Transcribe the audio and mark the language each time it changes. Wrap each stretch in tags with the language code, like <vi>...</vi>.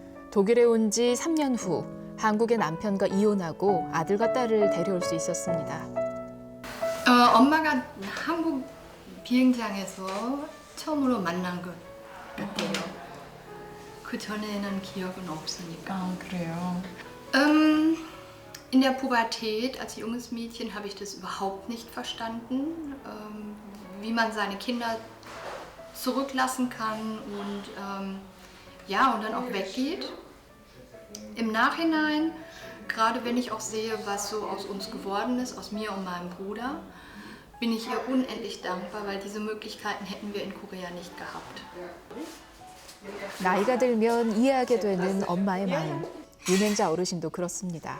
<ko>독일에 온 지 3년 후 한국의 남편과 이혼하고 아들과 딸을 데려올 수 있었습니다. 엄마가 한국 비행장에서 처음으로 만난 것 같아요. 그 전에는 기억은 없으니까. 아, 그래요.</ko> <de>In der Pubertät, als junges Mädchen, habe ich das überhaupt nicht verstanden, wie man seine Kinder zurücklassen kann und und dann auch weggeht. Im Nachhinein, gerade wenn ich auch sehe, was so aus uns geworden ist, aus mir und meinem Bruder, bin ich ihr unendlich dankbar, weil diese Möglichkeiten hätten wir in Korea nicht gehabt.</de> <ko>나이가 들면 이해하게 되는 엄마의 마음. 윤행자 어르신도 그렇습니다.</ko>